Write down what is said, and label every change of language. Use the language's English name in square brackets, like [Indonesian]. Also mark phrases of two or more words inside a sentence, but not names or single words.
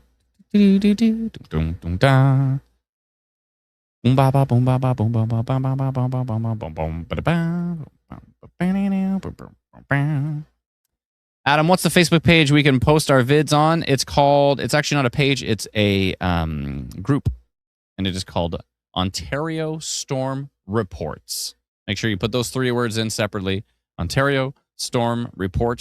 [English] Do do do do dum dum da. Boom ba ba boom ba ba boom ba ba ba ba ba ba ba ba ba boom ba ba. Adam, what's the Facebook page we can post our vids on? It's actually not a page, it's a group. And it is called Ontario Storm Reports. Make sure you put those 3 words in separately. Ontario storm report.